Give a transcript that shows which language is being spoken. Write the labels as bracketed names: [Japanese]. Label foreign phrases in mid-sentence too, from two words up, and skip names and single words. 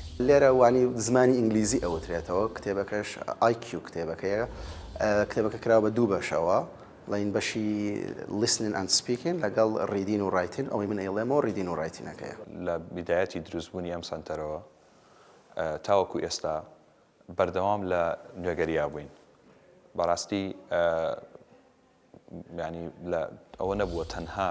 [Central Kurdish] لێرە وانی زمانی ئینگلیزی ئەوترێتەوە کتێبەکەش IQ کتێبەکەیە کتێبەکە کراوە بە 2 بەشەوە لەین بەشی [English] listening and speaking [Central Kurdish] لەگەڵ [English] reading and writing [Central Kurdish] ئەوەی من ئێڵێمەوە [English] reading and writing-ەکەیە. [Central Kurdish] لە بیدایەتی دروستبوونی ئەم سنتەرەوە تاوەکو ئێستا بەردەوام لە نوێگەریا بووین بەڕاستی ینی ئەوە نەبووە تەنها